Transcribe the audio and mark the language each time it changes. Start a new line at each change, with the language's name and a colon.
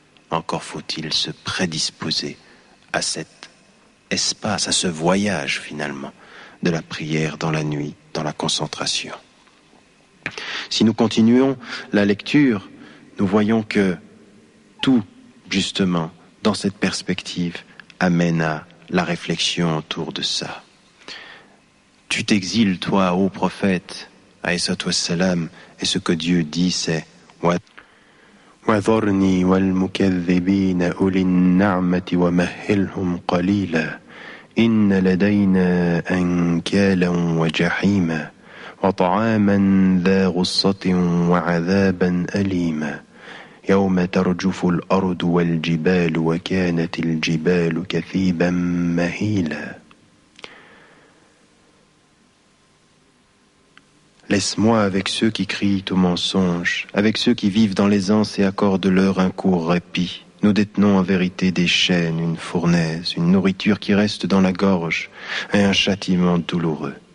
French: Encore faut-il se prédisposer à cet espace, à ce voyage finalement de la prière dans la nuit, dans la concentration. Si nous continuons la lecture, nous voyons que tout, justement, dans cette perspective, amène à la réflexion autour de ça. Tu t'exiles, toi, ô prophète, alayhi wassalam, et ce que Dieu dit, c'est
Arabic: وَذَرْنِي وَالْمُكَذِّبِينَ أُولِي النَّعْمَةِ وَمَهِّلْهُمْ قَلِيلًا إِنَّ لَدَيْنَا أَنْكَالًا وَجَحِيمًا وَطَعَامًا ذَا غُصَّةٍ وَعَذَابًا أَلِيمًا يَوْمَ تَرْجُفُ الْأَرْضُ وَالْجِبَالُ وَكَانَتِ الْجِبَالُ كَثِيبًا مَهِيلًا.
French: Laisse-moi avec ceux qui crient au mensonge, avec ceux qui vivent dans l'aisance et accordent-leur un court répit. Nous détenons en vérité des chaînes, une fournaise, une nourriture qui reste dans la gorge, et un châtiment douloureux.